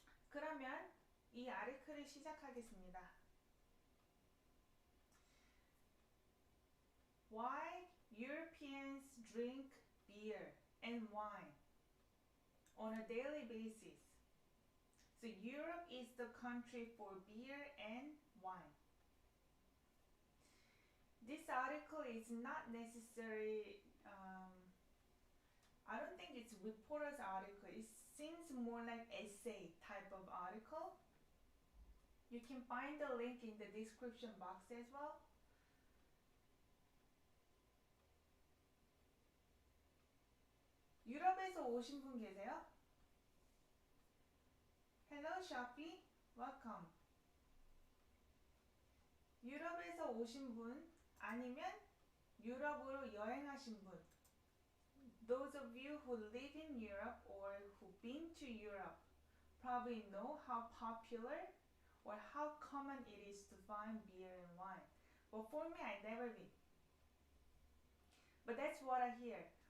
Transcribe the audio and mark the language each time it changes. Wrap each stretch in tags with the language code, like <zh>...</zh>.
<ko>그러면 이 아르크를 시작하겠습니다.</ko> <en>Why Europeans drink beer and wine on a daily basis. So Europe is the country for beer and wine. This article is not necessary. I don't think it's reporter's article. It seems more like essay type of article. You can find the link in the description box as well.</en> <ko>유럽에서 오신 분 계세요?</ko> <en>Hello, Shopee. Welcome.</en> <ko>유럽에서 오신 분 아니면 유럽으로 여행하신 분.</ko> <en>Those of you who live in Europe or who've been to Europe probably know how popular or how common it is to find beer and wine. But for me, I never been. But that's what I hear.</en>